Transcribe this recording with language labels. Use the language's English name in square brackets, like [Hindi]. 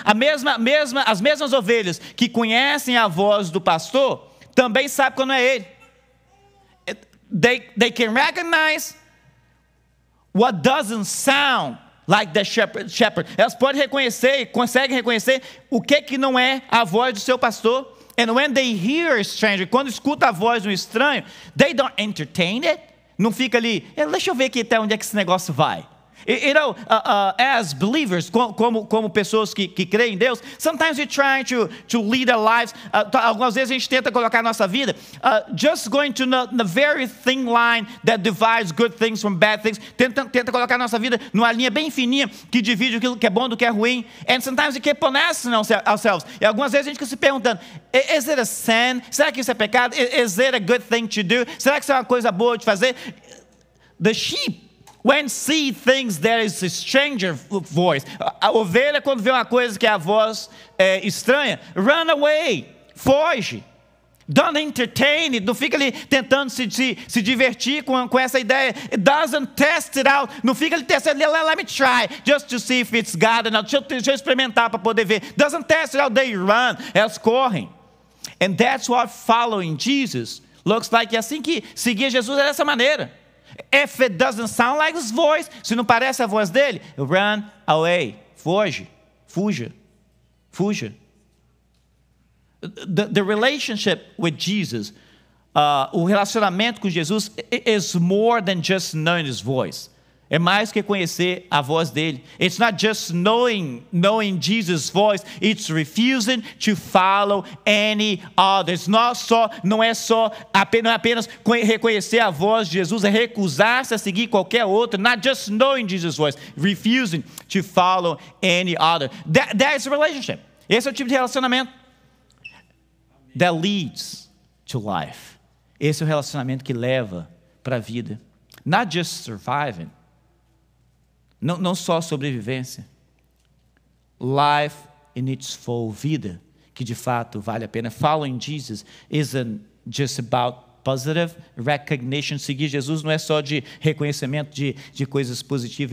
[Portuguese] As mesmas ovelhas que conhecem a voz do pastor também sabem quando é ele. [English] They can recognize what doesn't sound like the shepherd. [Portuguese] Elas podem reconhecer, conseguem reconhecer o que não é a voz do seu pastor. [English] And when they hear a stranger, [Portuguese] quando escuta a voz de um estranho, [English] they don't entertain it. [Portuguese] Não fica ali, deixa eu ver aqui até onde é que esse negócio vai. [English] You know, as believers, [Portuguese] como pessoas que creem em Deus, [English] sometimes we try to lead our lives. [Portuguese] Algumas vezes a gente tenta colocar a nossa vida [English] just going to the very thin line that divides good things from bad things. [Portuguese] Tenta colocar a nossa vida numa linha bem fininha que divide aquilo que é bom do que é ruim. [English] And sometimes we keep on asking ourselves. [Portuguese] E algumas vezes a gente fica se perguntando: [English] is it a sin? [Portuguese] Será que isso é pecado? [English] Is it a good thing to do? [Portuguese] Será que isso é uma coisa boa de fazer? [English] The sheep, when see things there is a stranger voice. [Portuguese] A ovelha, quando vê uma coisa que é a voz estranha, [English] run away, [Portuguese] foge. [English] Don't entertain it. [Portuguese] Não fica ali tentando se divertir com essa ideia. [English] It doesn't test it out. [Portuguese] Não fica ali testando. [English] Let me try, just to see if it's God or not. [Portuguese] Deixa eu experimentar para poder ver. [English] Doesn't test it out. They run. [Portuguese] Elas correm. [English] And that's what following Jesus looks like. [Portuguese] E assim que seguir Jesus é dessa maneira. [English] If it doesn't sound like his voice, [Portuguese] se não parece a voz dele, [English] run away. [Portuguese] Fuja. [English] The relationship with Jesus, [Portuguese] o relacionamento com Jesus [English] is more than just knowing his voice. [Portuguese] É mais que conhecer a voz dele. [English] It's not just knowing Jesus' voice, it's refusing to follow any others. [Portuguese] Não é apenas reconhecer a voz de Jesus, é recusar-se a seguir qualquer outro. [English] Not just knowing Jesus' voice, refusing to follow any other. That is a relationship. [Portuguese] Esse é o tipo de relacionamento [English] that leads to life. [Portuguese] Esse é o relacionamento que leva para a vida. [English] Not just surviving. [Portuguese] Não só sobrevivência. [English] Life in its full, [Portuguese] vida, que de fato vale a pena. [English] Following Jesus isn't just about positive recognition. [Portuguese] Seguir Jesus não é só de reconhecimento de coisas positivas.